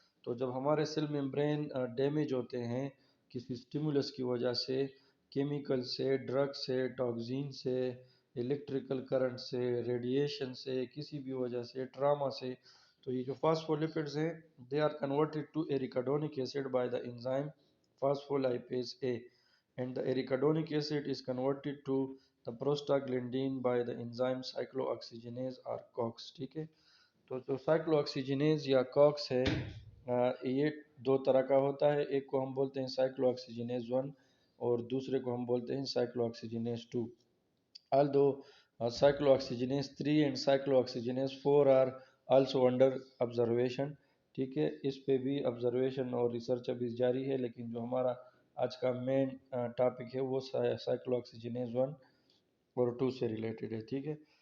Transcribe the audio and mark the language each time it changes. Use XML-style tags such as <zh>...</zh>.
<ur>تو جب ہمارے سیل ممبرین ڈیمیج ہوتے ہیں کسی سٹیمولس کی وجہ سے، کیمیکل سے، ڈرگ سے، ٹاکسین سے، الیکٹریکل کرنٹ سے، ریڈیشن سے، کسی بھی وجہ سے، ٹراما سے، تو یہ جو فاسفولیپڈز ہیں</ur> <en>they are converted to arachidonic acid by the enzyme phospholipase A, and the arachidonic acid is converted to the prostaglandin by the enzyme cyclooxygenase or COX,</en> <ur>ٹھیک ہے. تو جو سائیکلوآکسیجنیز یا کاکس ہے یہ دو طرح کا ہوتا ہے. ایک کو ہم بولتے ہیں سائیکلوآکسیجنیز 1 اور دوسرے کو ہم بولتے ہیں سائیکلوآکسیجنیز 2.</ur> <en>although cyclooxygenase 3 and cyclooxygenase 4 are also under observation, ٹھیک ہے.</en> <ur>اس پہ بھی آبزرویشن اور ریسرچ ابھی جاری ہے، لیکن جو ہمارا آج کا مین ٹاپک ہے وہ سائیکلوآکسیجنیز 1 اور 2 سے ریلیٹڈ ہے، ٹھیک ہے.</ur>